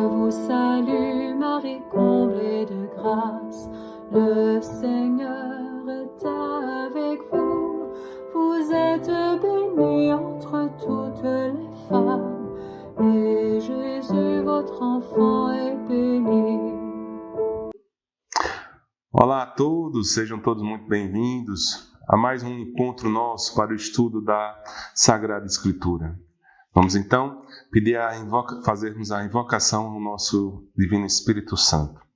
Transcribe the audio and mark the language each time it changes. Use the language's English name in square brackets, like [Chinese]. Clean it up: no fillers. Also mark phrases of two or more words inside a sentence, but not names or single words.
[French] salue Marie, comblée de grâce, le Seigneur est avec vous. Vous êtes bénie entre toutes les femmes, et Jésus, votre enfant, est béni. [Portuguese] Olá a todos, sejam todos muito bem-vindos a mais um encontro nosso para o estudo da Sagrada Escritura. Vamos então fazermos a invocação ao nosso Divino Espírito Santo.